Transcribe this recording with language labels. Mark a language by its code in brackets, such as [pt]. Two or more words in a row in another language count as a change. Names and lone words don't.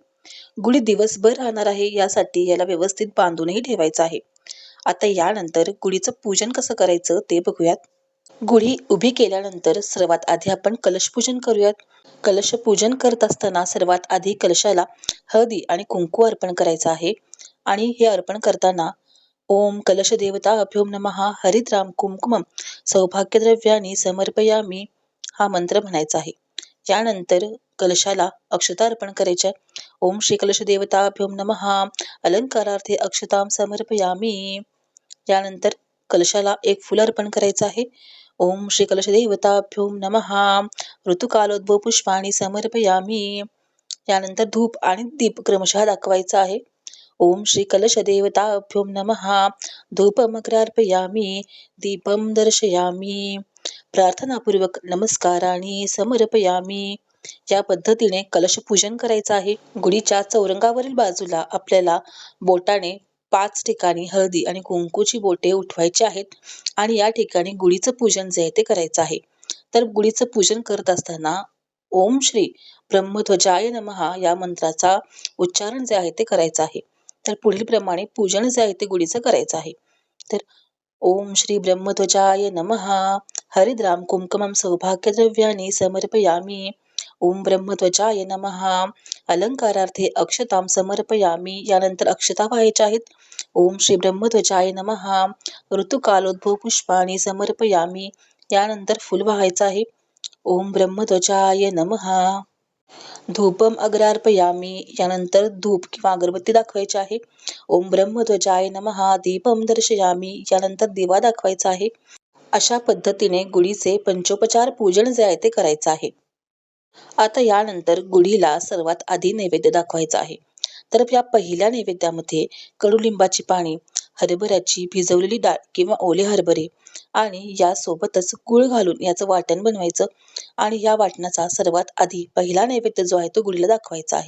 [mr] गुढी दिवसभर राहणार आहे यासाठी याला व्यवस्थित बांधूनही ठेवायचं आहे. आता यानंतर गुढीचं पूजन कसं करायचं ते बघूयात. गुढी उभी केल्यानंतर सर्वात आधी आपण कलशपूजन करूयात. कलशपूजन करत असताना सर्वात आधी कलशाला हळदी आणि कुंकू अर्पण करायचं आहे आणि हे अर्पण करताना [sa] ओम कलश देवताभ्यो नमः हरिद्राम कुंकुमम सौभाग्यद्रव्यानी समर्पयामी [mr] हा मंत्र म्हणायचा आहे. यानंतर कलशाला अक्षता अर्पण करायच्या. [sa] ओम श्री कलश देवताभ्यो नमः अलंकारार्थे अक्षतां समर्पयामी. [mr] यानंतर कलशाला एक फुल अर्पण करायचं आहे. [sa] ओम श्री कलश देवताभ्यो नमः ऋतुकालोद्भव पुष्पाणि समर्पयामी. [mr] यानंतर धूप आणि दीप क्रमशः दाखवायचा आहे. [sa] ओम श्री कलश देवताभ्यो नमः धूपमग्रार्पयामी दीपम दर्शयामी. प्रार्थनापूर्वक नमस्काराने समर्पयामी. [mr] या पद्धतीने कलश पूजन करायचं आहे. गुढीच्या चौरंगावरील बाजूला आपल्याला बोटाने 5 ठिकाणी हळदी आणि कुंकूची बोटे उठवायची आहेत आणि या ठिकाणी गुढीचं पूजन जे आहे ते करायचं आहे. तर गुढीचं पूजन करत असताना [sa] ओम श्री ब्रह्मध्वजाय नमः [mr] या मंत्राचा उच्चारण जे आहे ते करायचं आहे. तर पुढील प्रमाणे पूजन जे आहे ते गुढीचं करायचं आहे. [sa] तर ओम श्री ब्रह्मध्वजाय नमः. हरिद्राम कुंकुमं सौभाग्यद्रव्याणि समर्पयामि. ओम ब्रह्मध्वजाय नमः. अलंकारार्थे अक्षतां समर्पयामि. [mr] यानंतर अक्षता व्हायच्या आहेत. [sa] ओम श्री ब्रह्मध्वजाय नमः. ऋतुकालोद्भव पुष्पाणि समर्पयामि. [mr] यानंतर फुल व्हायचं आहे. [sa] ओम ब्रह्मध्वजाय नमः. धूपम अग्रार्पयामी. [mr] यानंतर धूप किंवा अगरबत्ती दाखवायची आहे. [sa] ओम ब्रह्मध्वजाय नमः. दीपम दर्शयामी. [mr] यानंतर दिवा दाखवायचा आहे. अशा पद्धतीने गुढीचे पंचोपचार पूजन जे आहे ते करायचं आहे. आता यानंतर गुढीला सर्वात आधी नैवेद्य दाखवायचा आहे. तर या पहिल्या नैवेद्यामध्ये कडुलिंबाची पाने, हरभऱ्याची भिजवलेली डाळ किंवा ओले हरभरे आणि यासोबतच गूळ घालून याचं वाटण बनवायचं आणि या वाटणाचा सर्वात आधी पहिला नैवेद्य जो आहे तो गुढीला दाखवायचा आहे.